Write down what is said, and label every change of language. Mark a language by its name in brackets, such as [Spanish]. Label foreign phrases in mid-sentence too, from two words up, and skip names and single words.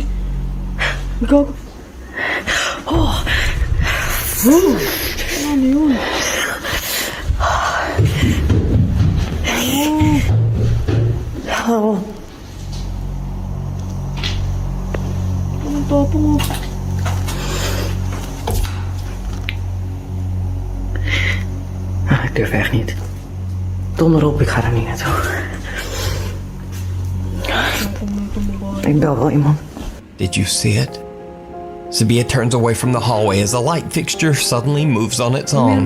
[Filipino] Gago! Oh! Ano yun? Oh. Anong topo mo? [Dutch] Ik durf echt niet. Donder op, ik ga er niet naartoe. Ik bel wel iemand. [English] Did you see it? Sabia turns away from the hallway as the light fixture suddenly moves on its own.